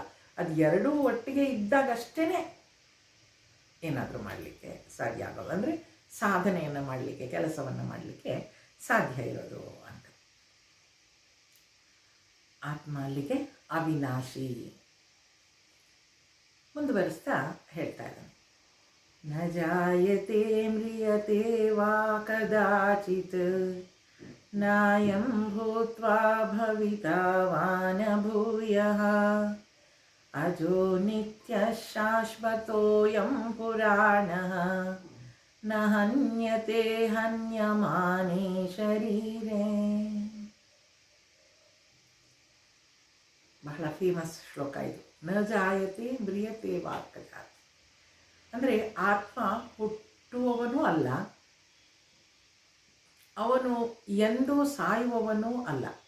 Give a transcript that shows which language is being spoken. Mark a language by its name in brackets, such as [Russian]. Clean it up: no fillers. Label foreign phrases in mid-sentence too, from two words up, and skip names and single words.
[Kannada] ಅದು ಎರಡೂ ಒಟ್ಟಿಗೆ ಇದ್ದಾಗಷ್ಟೇ ಏನಾದರೂ ಮಾಡಲಿಕ್ಕೆ ಸಾಧ್ಯ ಆಗೋದು, ಅಂದರೆ ಸಾಧನೆಯನ್ನು ಮಾಡಲಿಕ್ಕೆ, ಕೆಲಸವನ್ನು ಮಾಡಲಿಕ್ಕೆ ಸಾಧ್ಯ ಇರೋದು ಅಂತ. ಆತ್ಮ ಅಲ್ಲಿಗೆ ಅವಿನಾಶಿ. ಮುಂದುವರಿಸ್ತಾ ಹೇಳ್ತಾ ಇದ್ದಾನೆ, [Sanskrit] ನ ಜಾಯತೆ ಮ್ರಿಯತೆ ವಾ ಕದಾಚಿತ್ ನಾಯಂ ಭೂತ್ವಾ ಭವಿತಾ ವಾ ನ ಭೂಯಃ ಅಜೋ ನಿತ್ಯ ಶಾಶ್ವತೋಯಂ ಪುರಾಣಃ ನ ಹನ್ಯತೆ ಹನ್ಯಮಾನೇ ಶರೀರೇ. [Kannada] ಬಹಳ ಫೇಮಸ್ ಶ್ಲೋಕ ಇದು. [Sanskrit] ನ ಜಾಯತೆ ಮ್ರಿಯತೆ ವಾ ಕದಾಚಿತ್, [Kannada] ಅಂದರೆ ಆತ್ಮ ಹುಟ್ಟುವವನೂ ಅಲ್ಲ, ಅವನು ಎಂದೂ ಸಾಯುವವನೂ ಅಲ್ಲ.